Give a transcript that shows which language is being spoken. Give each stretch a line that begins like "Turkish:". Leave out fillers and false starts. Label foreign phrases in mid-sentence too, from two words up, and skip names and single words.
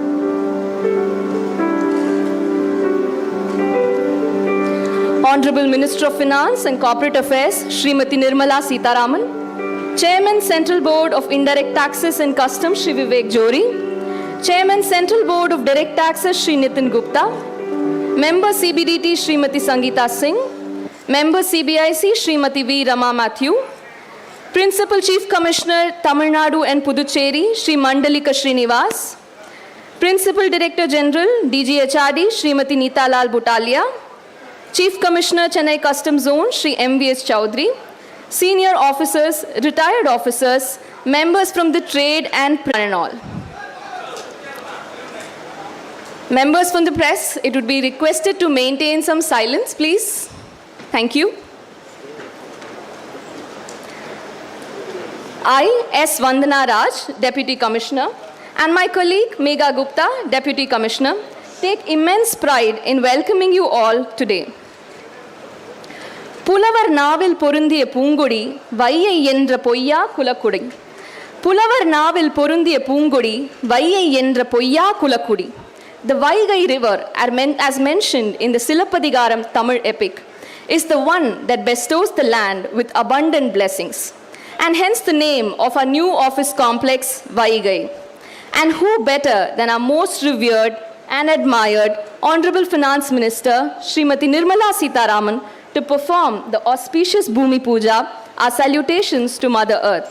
English: Honorable Minister of Finance and Corporate Affairs, Srimati Nirmala Sitharaman, Chairman Central Board of Indirect Taxes and Customs, Shri Vivek Johri, Chairman Central Board of Direct Taxes, Shri Nitin Gupta, Member CBDT, Srimati Sangeeta Singh, Member CBIC, Srimati V. Rama Matthew, Principal Chief Commissioner, Tamil Nadu and Puducherry, Shri Mandalika Srinivas, Principal Director General, DGHRD, Srimati Neeta Lal Butalia, Chief Commissioner, Chennai Customs Zone, Shri MVS Chowdhury, senior officers, retired officers, members from the trade and all. Members from the press, it would be requested to maintain some silence, please. Thank you. I, S. Vandana Raj, Deputy Commissioner, and my colleague Megha Gupta, Deputy Commissioner, take immense pride in welcoming you all today.
Tamil: புலவர் நாவில் பொருந்திய பூங்கொடி வையை என்ற பொய்யா குலக்குடி புலவர் நாவில் பொருந்திய பூங்கொடி வையை என்ற பொய்யா குலக்குடி.
English: The Vaigai river, as mentioned in the Silappadigaram Tamil epic, is the one that bestows the land with abundant blessings, and hence the name of our new office complex, Vaigai. And who better than our most revered and admired Honorable Finance Minister, Srimati Nirmala Sitharaman, to perform the auspicious Bhoomi Puja, our salutations to Mother Earth.